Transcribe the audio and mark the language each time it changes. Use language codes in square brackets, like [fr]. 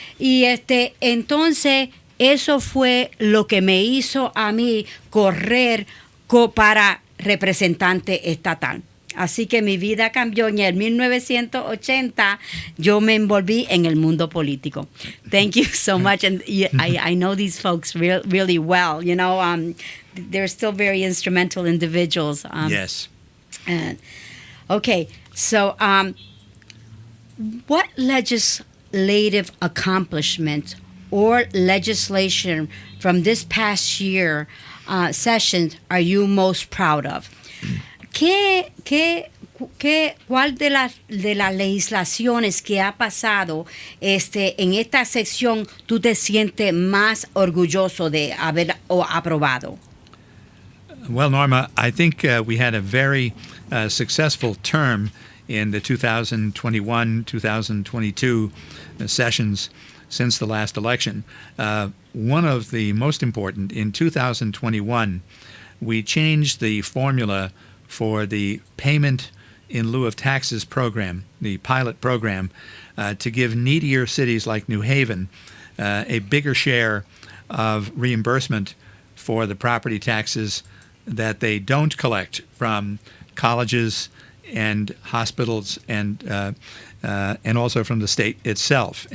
[es] Y entonces eso fue lo que me hizo a mí correr para representante estatal. Así que mi vida cambió. En el 1980 yo me envolví en el mundo político. [en] Thank you so much. And I know these folks really well. You know, they're still very instrumental individuals. Yes. Okay, so what legislative accomplishment or legislation from this past year sessions are you most proud of? [es] ¿Cuál de las legislaciones que ha pasado en esta sección tú te sientes más orgulloso de haber aprobado? [en] Well, Norma, I think we had a very successful term in the 2021-2022 sessions since the last election. One of the most important, in 2021, we changed the formula for the payment in lieu of taxes program, the pilot program, to give needier cities like New Haven a bigger share of reimbursement for the property taxes that they don't collect from colleges and hospitals and also from the state itself.